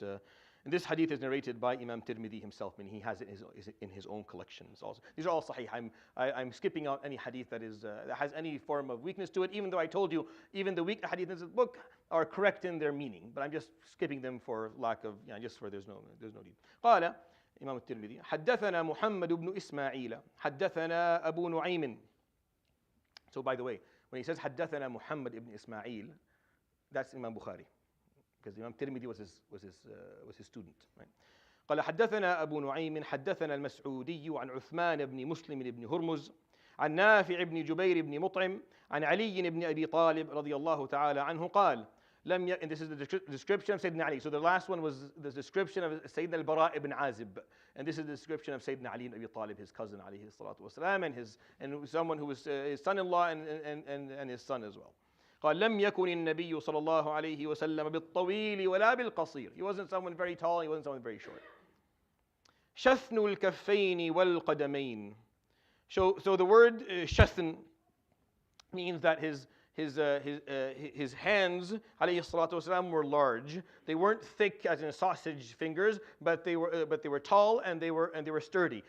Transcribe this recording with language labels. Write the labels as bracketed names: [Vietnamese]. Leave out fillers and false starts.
[English] And this hadith is narrated by Imam Tirmidhi himself, and he has it in his own collections also. These are all sahih. I'm skipping out any hadith that has any form of weakness to it, even though I told you even the weak hadith in this book are correct in their meaning, but I'm just skipping them for lack of, just for there's no need. [Arabic] قال إمام الترمذي حدثنا محمد بن إسماعيل حدثنا أبو نعيم. [English] So by the way, when he says [Arabic] حدثنا محمد [English] ibn Ismail, that's Imam Bukhari, because Imam Tirmidhi was his student. Right? [Arabic] قال حدثنا أبو نعيم حدثنا المسعودي عن عثمان بن مسلم بن هرمز عن نافع بن جبير بن مطعم عن علي بن أبي طالب رضي الله تعالى عنه قال [English] and this is the description of Sayyidina Ali. So the last one was the description of Sayyidina al-Bara ibn Azib, and this is the description of Sayyidina Ali ibn Abi Talib, his cousin alayhi salatu wasalam, and someone who was his son-in-law and his son as well. [Arabic] قال لم يكن النبي صلى الله عليه وسلم بالطويل ولا بالقصير. [English] He wasn't someone very tall, he wasn't someone very short. [Arabic] شثن الكفين والقدمين. [English] So the word shathn means that his hands, alayhi salatu wasalam, were large. They weren't thick as in sausage fingers, but they were tall and they were sturdy.